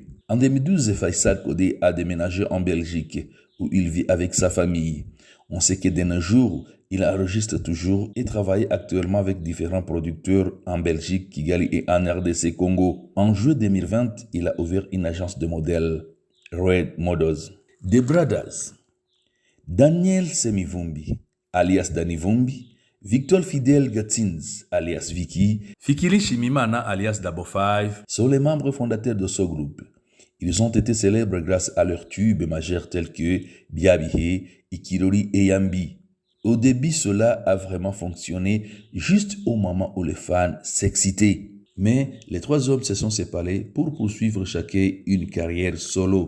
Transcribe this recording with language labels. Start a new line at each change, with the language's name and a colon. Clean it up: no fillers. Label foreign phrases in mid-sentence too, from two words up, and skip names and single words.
French: En 2012, Faisal Kodé a déménagé en Belgique, où il vit avec sa famille. On sait que de nos jours, il enregistre toujours et travaille actuellement avec différents producteurs en Belgique, Kigali et en RDC Congo. En juillet 2020, il a ouvert une agence de modèles, Red Models. The Brothers, Daniel Semivumbi, alias Danny Vumbi, Victor Fidel Gatzins, alias Vicky, Fikiri Shimimana, alias Dabo 5, sont les membres fondateurs de ce groupe. Ils ont été célèbres grâce à leurs tubes majeurs tels que Biabihe, Ikirori et Yambi. Au début, cela a vraiment fonctionné juste au moment où les fans s'excitaient. Mais les trois hommes se sont séparés pour poursuivre chacun une carrière solo.